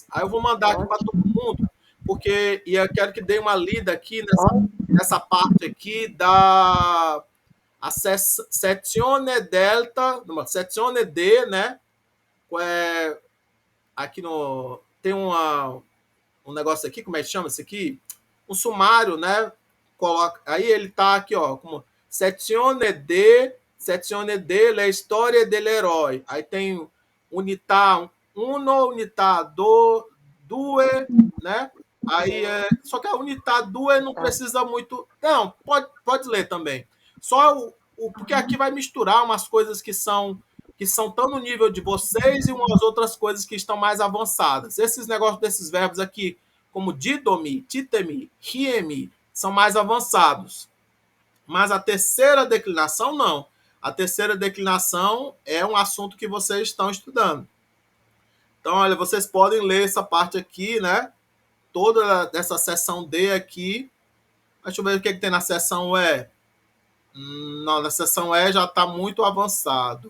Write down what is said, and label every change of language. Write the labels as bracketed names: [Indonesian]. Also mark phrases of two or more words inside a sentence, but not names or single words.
[Portuguese] Aí eu vou mandar aqui para todo mundo, porque eu quero que dê uma lida aqui nessa parte aqui da a [Italian] sezione delta, sezione D, [Portuguese] né? Aqui tem um negócio aqui, como é que chama isso aqui? Um sumário, né? Aí ele tá aqui, ó, como [Italian] sezione D, la storia dell'eroe. [Portuguese] Aí tem [Italian] unità 1, unità 2, [Portuguese] né? Aí só que a unità 2 não precisa muito. Não, pode ler também. Só porque aqui vai misturar umas coisas que são tão no nível de vocês e umas outras coisas que estão mais avançadas. Esses negócios desses verbos aqui, como [Greek] didomi, titemi, riemi, [Portuguese] são mais avançados. Mas a terceira declinação, não. A terceira declinação é um assunto que vocês estão estudando. Então, olha, vocês podem ler essa parte aqui, né? Toda essa seção D aqui. Deixa eu ver o que tem na seção E. Não, na seção E já está muito avançado.